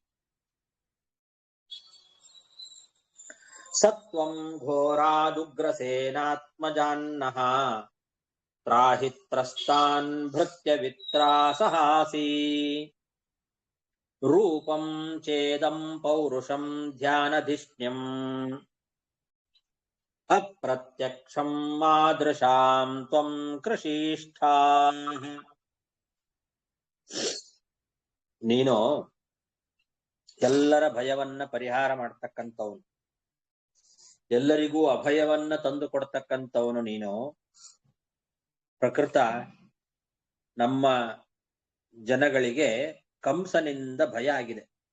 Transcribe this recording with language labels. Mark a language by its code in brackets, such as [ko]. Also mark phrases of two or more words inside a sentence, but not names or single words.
[sa] ಸತ್ವಂ ಘೋರಾದುಗ್ರಸೇನಾತ್ಮಜಾನ್ನಃ ತ್ರಾಹಿ ತ್ರಸ್ತಾನ್ ಭೃತ್ಯವಿತ್ರಾಸಹಾಸಿ. ರೂಪಂ ಚೇದಂ ಪೌರುಷಂ ಧ್ಯಾನಧಿಷ್ಣ್ಯಂ ಅಪ್ರತ್ಯಕ್ಷಂ ಮಾದೃಶಾಂ ತ್ವಂ ಕೃಷಿಷ್ಠಾಃ. [kn] ನೀನು ಎಲ್ಲರ ಭಯವನ್ನ ಪರಿಹಾರ ಮಾಡ್ತಕ್ಕಂಥವನು, ಎಲ್ಲರಿಗೂ ಅಭಯವನ್ನ ತಂದು ಕೊಡ್ತಕ್ಕಂಥವನು ನೀನು. ಪ್ರಕೃತ ನಮ್ಮ ಜನಗಳಿಗೆ ಕಂಸನಿಂದ ಭಯ ಆಗಿದೆ.